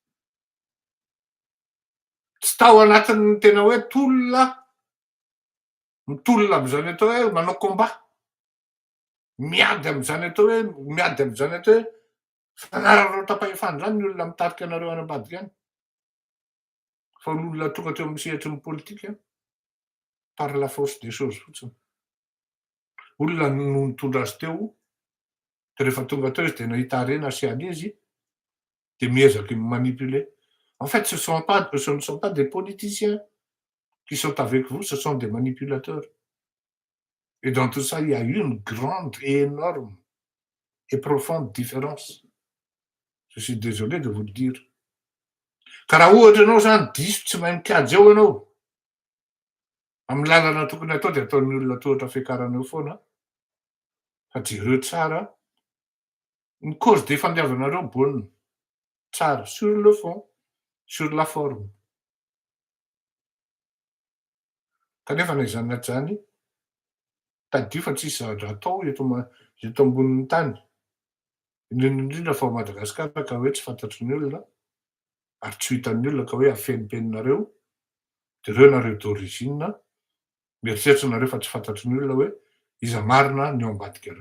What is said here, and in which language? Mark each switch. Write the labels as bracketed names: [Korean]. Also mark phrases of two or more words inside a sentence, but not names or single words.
[Malagasy] Tsy tao anatin'ny tena hoe mitolona am'izany atao hoe manao combat. Miady am'izany atao hoe fanararao tapahefany zany ny olona mitarika anareo any ambadika any. Fa olona tonga teo amin'ny sehatry ny politika [French] par la force des choses [Malagasy] fotsiny. Olona no nitondra azy teo, de rehefa tonga teo izy de nahita harena sy any izy, de miezaky manipuler. [French] En fait, ce ne sont pas des politiciens qui sont avec vous, ce sont des manipulateurs. Et dans tout ça, il y a une grande et énorme et profonde différence. Je suis désolé de vous le dire. [Malagasy] Ka raha ohatra ianao zany diso tsy mahay mikajy eo ianao, amin'ny lalana tokony atao de ataon'ny olona tohatra fiakarana eo foana. Fa jereo tsara ny cause de fandeavanareo baolina tsara [French] sur le fond, sur la forme. [Malagasy] Kanefa na izany na tsy zany, tadio fa tsisy zavatra atao eto ambonin'ny tany. Indrindra fa ao Madagasikara ka hoe tsy fantatry ny olona. ary tsy ho hitan'ny olona ka hoe afenimpeninareo, de reo nareo d'origine, mieritreritrareo fa tsy fantatry ny olona hoe iza marina ny ao ambadikareo.